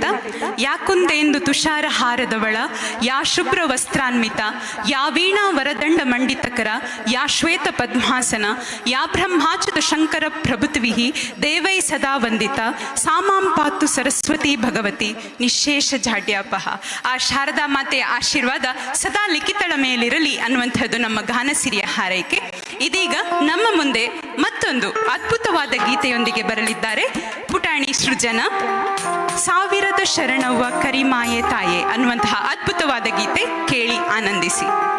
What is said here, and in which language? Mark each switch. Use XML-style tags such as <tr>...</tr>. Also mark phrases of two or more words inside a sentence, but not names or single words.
<sa>ಯಾಕುಂದೆಂದು ತುಷಾರ ಹಾರದವಳ, ಯಾ ಶುಭ್ರ ವಸ್ತ್ರಾನ್ವಿತ, ಯಾ ವೀಣಾ ವರದಂಡ ಮಂಡಿತಕರ, ಯಾ ಶ್ವೇತ ಪದ್ಮಾಸನ, ಯಾ ಬ್ರಹ್ಮಾಚ್ಯುತ ಶಂಕರ ಪ್ರಭುತ್ವಿಹಿ ದೇವೈ ಸದಾ ವಂದಿತ, ಸಾಮಾಂ ಪಾತು ಸರಸ್ವತಿ ಭಗವತಿ ನಿಶೇಷ ಜಾಡ್ಯಾಪಹ.</sa> <kn>ಆ ಶಾರದಾ ಮಾತೆಯ ಆಶೀರ್ವಾದ ಸದಾ ಲಿಖಿತಳ ಮೇಲಿರಲಿ ಅನ್ನುವಂಥದ್ದು ನಮ್ಮ ಗಾನಸಿರಿಯ ಹಾರೈಕೆ. ಇದೀಗ ನಮ್ಮ ಮುಂದೆ ಮತ್ತೊಂದು ಅದ್ಭುತವಾದ ಗೀತೆಯೊಂದಿಗೆ ಬರಲಿದ್ದಾರೆ ಪುಟಾಣಿ ಸೃಜನ. ಸಾವಿರದ ಶರಣವ್ವ ಕರಿಮಾಯೆ ತಾಯೆ ಅನ್ನುವಂತಹ ಅದ್ಭುತವಾದ ಗೀತೆ ಕೇಳಿ ಆನಂದಿಸಿ.</kn>